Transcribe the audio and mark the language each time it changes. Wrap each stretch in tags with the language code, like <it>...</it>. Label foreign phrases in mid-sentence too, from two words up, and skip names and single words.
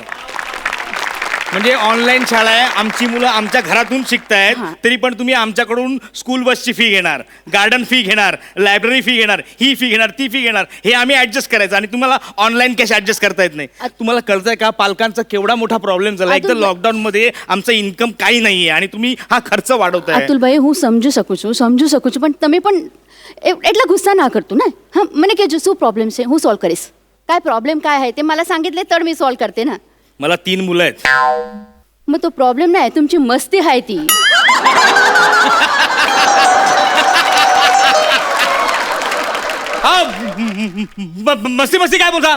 <mr>म्हणजे ऑनलाईन शाळा आहे आमची मुलं आमच्या घरातून शिकतायत तरी पण तुम्ही आमच्याकडून स्कूल बसची फी घेणार गार्डन फी घेणार लायब्ररी फी घेणार ही फी घेणार ती फी घेणार हे आम्ही ऍडजस्ट करायचं आणि तुम्हाला ऑनलाईन कॅश ऍडजस्ट करता येत नाही. तुम्हाला कळतंय का पालकांचा केवढा मोठा प्रॉब्लेम झाला. एक तर लॉकडाऊन मध्ये आमचं इन्कम काही नाहीये आणि तुम्ही हा खर्च वाढवताय.</mr> <gu>અતુલ ભાઈ હું સમજુ શકું છું પણ તમે પણ એટલા ગુસ્સા ના કરતું ને હા મને કહેજો શું પ્રોબ્લેમ છે હું સોલ્વ કરીશ</gu> <mr>काय प्रॉब्लेम काय आहे ते मला सांगितले तर मी सॉल्व करते ना. मला 3 मुलं आहेत. मग तो प्रॉब्लेम नाही तुमची मस्ती आहे ती. मस्ती काय बोलता.</mr>